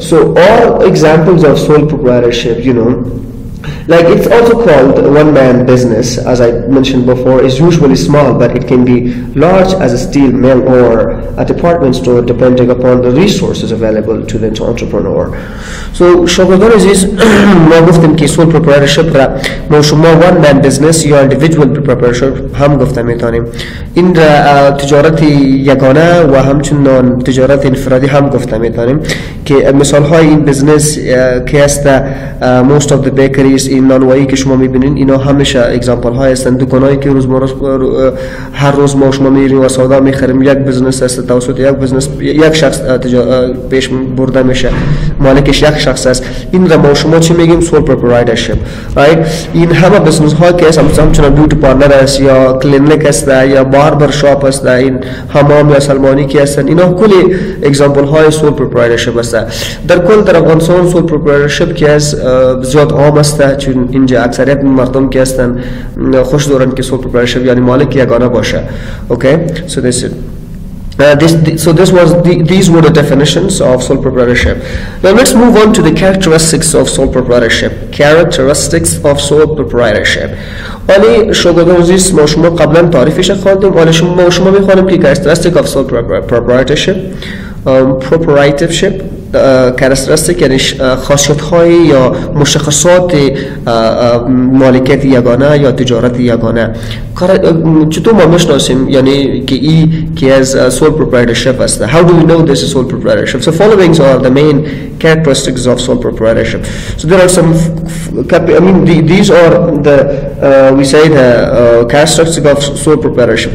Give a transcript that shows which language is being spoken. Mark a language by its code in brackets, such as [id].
[en] So all examples of sole proprietorship, like it's also called one-man business, as I mentioned before, is usually small, but it can be large as a steel mill or a department store depending upon the resources available to the entrepreneur. [fa] So شاگردان عزیز ما گفتیم که sole proprietorship را ما شما one-man business یا individual proprietorship هم گفته میتونیم. این را تجارت یگانه و همچنین تجارت انفرادی هم گفته میتونیم که مثال های این بزنس که است [en] most of the bakeries [fa] این نانوایی که شما میبینین اینا همیشه اگزامپل های هستند. دکانایی که هر روز ما شما میریم و سودا میخریم یک بزنس است، توسط یک شخص پیش برده میشه، مالکش یک شخص است. این را ما شما چی میگیم؟ سول پروپرایترشپ. این همه بزنس ها که همچنان بیوتی پارلر است یا کلینیک است یا باربر شاپ است، این حمام یا سلمانی که هستند، اینا کلی اگزامپل های سول پروپرایترشپ است. در کل در افغانستان سول پروپرایترشپ که از زیاد عام است، چون اینجا اکثریت مردم که هستن خوش دارن که سول پروپرایترشپ یعنی مالک یگانه باشه. [en] Okay, so this is These were the definitions of sole proprietorship. Now let's move on to the characteristics of sole proprietorship. Characteristics of sole proprietorship. [fa] ولی شغل عزیز ما شما قبلا تعریفش خواندیم، ولی شما میخوانیم که characteristic of sole proprietorship. Proprietorship characteristic یعنی خاصیت‌های یا مشخصات مالکیت یگانه یا تجارت یگانه. چطور ما میشناسیم یعنی که این که از sole proprietorship است؟ [en] How do we know this is sole proprietorship? So following are the main characteristics of sole proprietorship. So there are some these are the we say the characteristics of sole proprietorship.